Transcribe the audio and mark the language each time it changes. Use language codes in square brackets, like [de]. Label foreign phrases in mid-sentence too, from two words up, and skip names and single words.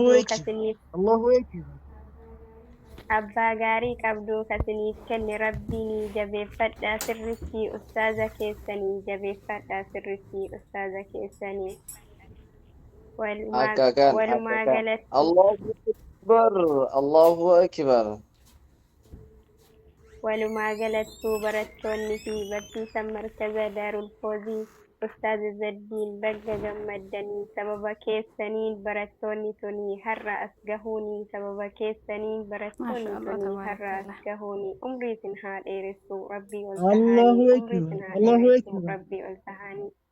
[om] qabduu [ar] Akbar. [om] kasiniif [ar] الله أكبر. [om] Abbaa gaarii qabduu kasiniif kenne rabbiin jabeeffadhaa sirritti ustaaza keessanii jabeeffadhaa sirritti ustaaza keessanii. Walumaa galatti [ar] الله أكبر. الله أكبر. [om] walumaa galattuu barattoonni fi barsiisan markaza Daarul Foozii Ustaaz Zaddiin baga gammaddanii sababa keessaniin barattoonni tuni har'a as gahuuni sababa keessaniin barattoonni tuni har'a as gahuuni umrii isin haa dheeressu rabbii ol tahanii umrii isin haa dheeressu rabbii ol tahanii.